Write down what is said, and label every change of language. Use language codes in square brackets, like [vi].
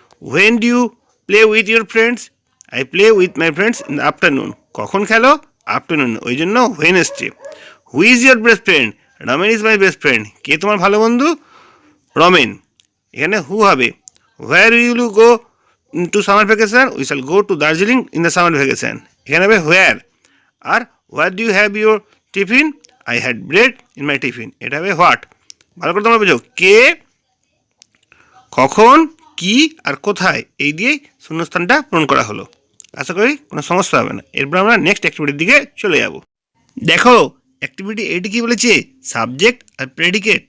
[en] When do you play with your friends? I play with my friends in the afternoon. [bn] কখন খেলো? [en] afternoon, [bn] ওই জন্য [en] When এসছে। Who is your best friend? Ramen is my best friend. [bn] কে তোমার ভালো বন্ধু? রমেন। এখানে হু হবে। [en] where will you go to summer vacation? We shall go to Darjeeling in the summer vacation. [bn] এখানে হবে where. [en] আর where do you have your tiffin? I had bread in my tiffin. [bn] এটা হবে [en] what. [bn] ভালো করে তোমরা বুঝো, কে, কখন, কি আর কোথায়, এই দিয়েই শূন্যস্থানটা পূরণ করা হলো। আশা করি কোনো সমস্যা হবে না। এরপর আমরা নেক্সট অ্যাক্টিভিটির দিকে চলে যাব। দেখো অ্যাক্টিভিটি এইটি কি বলেছে, সাবজেক্ট আর প্রেডিকেট।